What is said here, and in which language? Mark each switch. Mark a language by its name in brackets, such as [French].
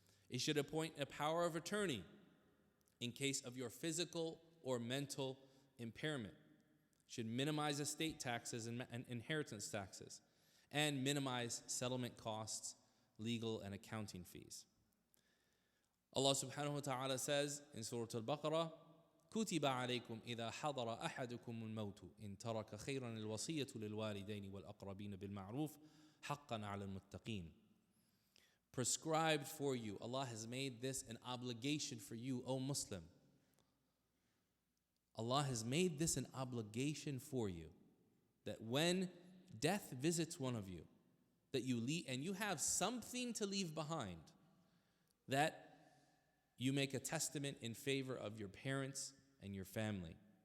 [English] It should appoint a power of attorney in case of your physical or mental impairment. It should minimize estate taxes and inheritance taxes, and minimize settlement costs, legal and accounting fees. Allah subhanahu wa ta'ala says in Surah Al-Baqarah, [Arabic] كُتِبَ عَلَيْكُمْ إِذَا حَضَرَ أَحَدُكُمُ الْمَوْتُ إِن تَرَكَ خَيْرًا الْوَصِيَّةُ لِلْوَالِدَيْنِ وَالْأَقْرَبِينَ بِالْمَعْرُوفِ حَقًّا عَلَى الْمُتَّقِينَ. [English] Prescribed for you. Allah has made this an obligation for you, O Muslim. Allah has made this an obligation for you, that when death visits one of you, that you leave, and you have something to leave behind, that you make a testament in favor of your parents and your family.